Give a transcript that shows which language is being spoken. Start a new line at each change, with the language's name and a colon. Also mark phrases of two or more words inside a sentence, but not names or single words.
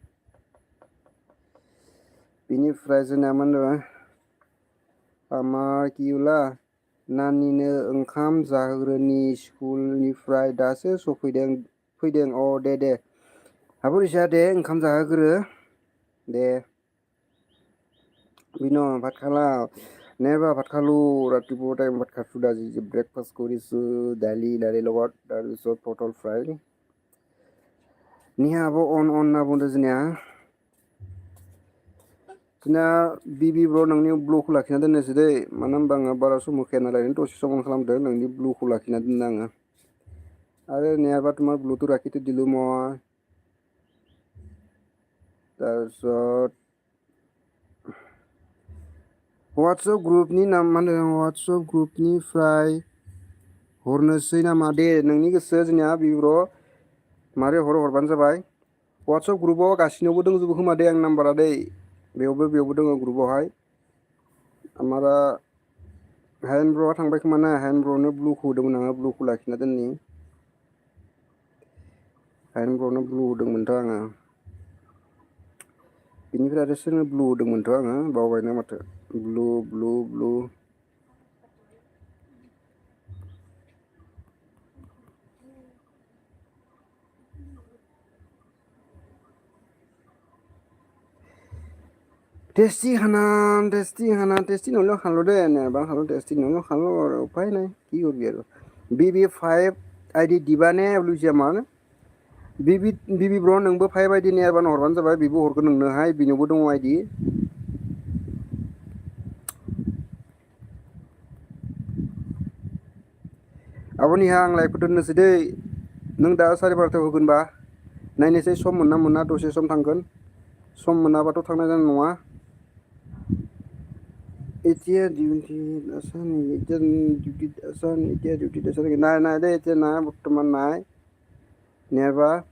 Bodo: बिनिफ्राय जोंना मा होनदों आमार किउला नानिनो ओंखाम जाहोग्रोनि स्कुलनिफ्राय दासो फैदों अ दे आब' रिसा दे ओंखाम जाहोग्रो दे बिनो भात खाला
Assamese: नाइবা ভাত খালো ৰাতিপুৱা টাইম ভাত খাইছো আজি ব্ৰেকফাষ্ট কৰিছো দালি লগত তাৰপিছত পটল ফ্ৰাই
Bodo: निहा आब' अन होनना बुंदों जोंनिया जोंना बिबि ब्र' नोंनि ब्लुखौ लाखिना दोननोसै दै मानो होनबा आङो बारा सम होखाया नालाय दसे सम खालामदो नोंनि ब्लुखौ लाखिना दोननो आङो अरे नायाबा
Assamese: তোমাৰ ব্লুটুথ ৰাখিতো দিলো মই
Bodo: তাৰপিছত वाट्सएप ग्रुपनि नाम मा होनदों वाट्सएप ग्रुपनिफ्राय हरनोसै नामा दे नोंनि गोसो जोंनिया बिब्र' मारै हरबानो जाबाय वाट्सएप ग्रुपाव गासिनावबो दंजोबो खोमा दे आं नाम्बारा दै बेयावबो दङ ग्रुपावहाय आमारा हायेन ब्र'आ थांबाय खोमा ना हायेन ब्र'नो ब्लुखौ होदोंमोन आङो ब्लुखौ लाखिना दोननि हायेन ब्र'नो ब्लु होदोंमोनथ' आङो बिनिफ्राय आरो सोरनो ब्लु होदोंमोनथ' आङो बावबायना माथो ब्लु
Assamese: টেষ্টি নহ'লেও খালোঁ দেই এবাৰ খালোঁ টেষ্টি নহ'লেও খালোঁ আৰু উপায় নাই কি কৰিবি আৰু বি ফাইভ আইডি দিবানে বুলিছে আমাৰ
Bodo: बिबि ब्र नोंबो फाइभ आइडि नेयारबानो हरबानो जाबाय बिबो हरगोन नोंनोहाय बिनावबो दङ आइडि आब'निहा आं लाइभखौ दोननोसै दै नों दा साराय बार'थायाव होगोनबा नायनोसै सम मोनना मोना दसे सम थांगोन सम मोनाबाथ' थांनाय जानाय नङा
Assamese: এতিয়া ডিউটি আছা নেকি এতিয়া ডিউটিত আছা এতিয়া ডিউটিত আছা নেকি নাই নাই দেই এতিয়া নাই বৰ্তমান নাই নাইবা